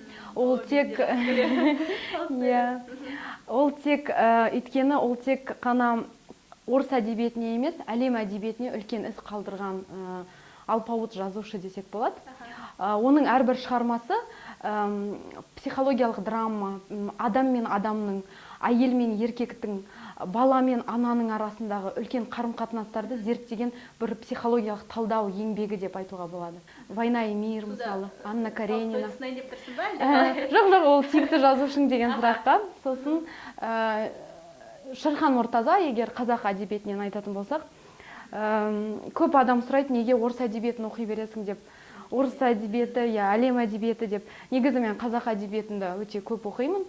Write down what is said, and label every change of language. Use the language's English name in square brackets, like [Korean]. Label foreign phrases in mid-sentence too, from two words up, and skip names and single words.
[Kazakh] Ол тек қана орыс әдебиетіне емес, әлем әдебиетіне үлкен із қалдырған алпауыт жазушы десек болады. Оның әрбір шығармасы психологиялық драма, адам мен адамның, әйел мен еркектің, бала мен ананың арасындағы үлкен қарым-қатынастарды зерттеген бір психологиялық талдау еңбегі деп айтуға болады. «Война и мир» мысалы, Анна Каренина. Жоқ, ол сүйікті жазушың деген сұраққа. Сосын Шерхан Мұртаза, егер қазақ әдебиетінен айтатын болсақ, көп адам сұрайды, неге орыс әдебиетін оқи бересің деп. Орыс әдебиеті, әлем әдебиеті деп. Негізі мен қазақ әдебиетінде өте көп оқимын.